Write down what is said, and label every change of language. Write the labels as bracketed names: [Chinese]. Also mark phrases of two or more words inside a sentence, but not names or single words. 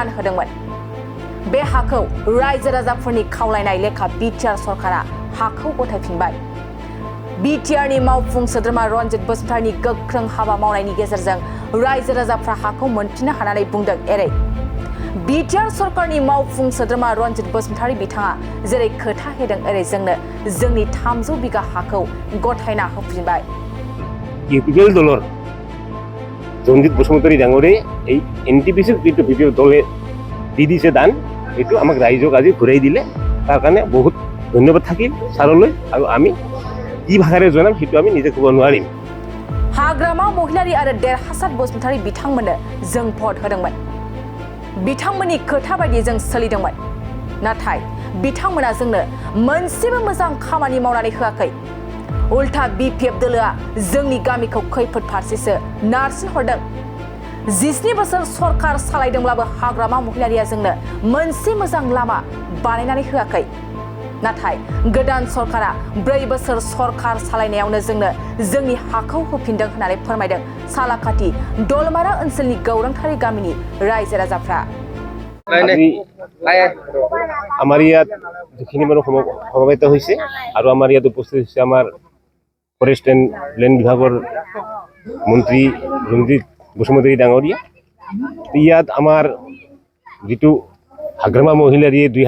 [Bodo] होदोंमोन बे हाखौ रायजो राजाफोरनि खावलायनाय लेखा बिटिआर सरकारा हाखौ गथायफिनबाय बिटिआरनि मावफुं सोद्रोमा रन्जित बसुमतारीनि गोख्रों हाबा मावनायनि गेजेरजों रायजो राजाफ्रा हाखौ मोनफिननो हानानै बुंदों एरै बिटिआर सरकारनि मावफुं सोद्रोमा रन्जित बसुमतारी बिथाङा जेरै खोथा होदों एरै जोंनो जोंनि 300 बिगा हाखौ गथायना होफिनबाय [Assamese] ইউপিএল দলৰ ৰঞ্জিত বসুমতাৰী ডাঙৰে এই এনটিপিসিৰ যিটো বিপিএফ দলে দি দিছে দান এইটো আমাক ৰাইজক আজি ঘূৰাই দিলে তাৰ কাৰণে বহুত ধন্যবাদ থাকিল ছাৰলৈ আৰু আমি কি ভাষাৰে জনাম সেইটো আমি নিজে ক'ব নোৱাৰিম [Bodo] हाग्रामा महिलारी आरो देरहासात बसुमतारी बिथांमोननो जों भट होदोंमोन बिथांमोननि खोथा बायदियै जों सोलिदोंमोन नाथाय बिथांमोना जोंनो मोनसेबो मोजां खामानि मावनानै होआखै उल्था बिपिएफ दोलोआ जोंनि गामिखौ खैफोद फारसेसो नारसिन हरदों 17 बोसोर सरकार सालायदोंब्लाबो हाग्रामा महिलारिया जोंनो मोनसे मोजां लामा बानायनानै होआखै नाथाय गोदान सरकारा 4 बोसोर सरकार सालायनायावनो जोंनो जोंनि हाखौ होफिनदों होननानै फोरमायदों सालाकाथि दलमारा ओनसोलनि गौरांथारि गामिनि रायजो राजाफ्रा [Assamese] আমাৰ ইয়াত যিখিনি মানুহ সমবেত হৈছে আৰু আমাৰ ইয়াত উপস্থিত হৈছে আমাৰ [English] forest and land [Assamese] বিভাগৰ মন্ত্ৰী ৰঞ্জিত বসুমতাৰী ডাঙৰীয়া ইয়াত আমাৰ যিটো হাগ্ৰামা মহিলাৰীয়ে